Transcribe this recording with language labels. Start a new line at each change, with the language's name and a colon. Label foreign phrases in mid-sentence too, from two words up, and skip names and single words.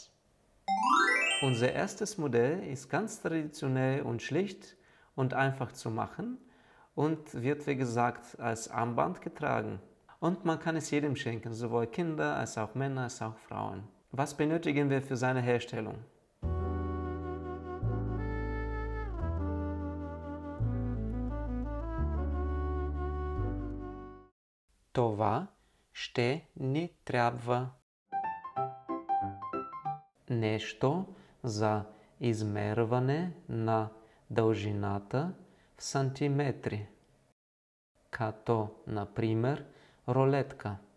German: Unser erstes Modell ist ganz traditionell und schlicht und einfach zu machen und wird, wie gesagt, als Armband getragen. Und man kann es jedem schenken, sowohl Kinder als auch Männer als auch Frauen. Was benötigen wir für seine Herstellung?
Bulgarian: Това ще ни трябва. Нещо за измерване на дължината в сантиметри, като например рулетка.